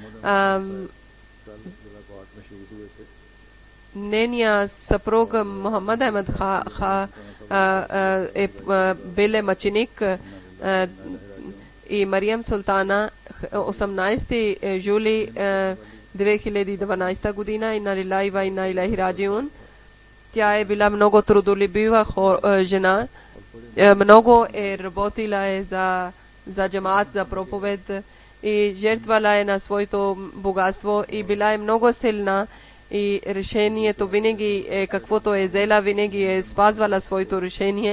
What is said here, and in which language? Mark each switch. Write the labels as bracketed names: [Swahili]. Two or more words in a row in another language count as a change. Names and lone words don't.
[Bulgarian] Нейният съпруг Мохаммад Ахмад е бил мъченик и Мариям Султана 18 юли 2012 година. [Arabic] إنا لله وإنا إليه راجعون. [Bulgarian] Тя е била много трудолюбива жена. Много е работила за джамаат, за проповед и жертвала е на своето богатство и била е много силна. И решението винаги е каквото е взела, винаги е спазвала своето решение.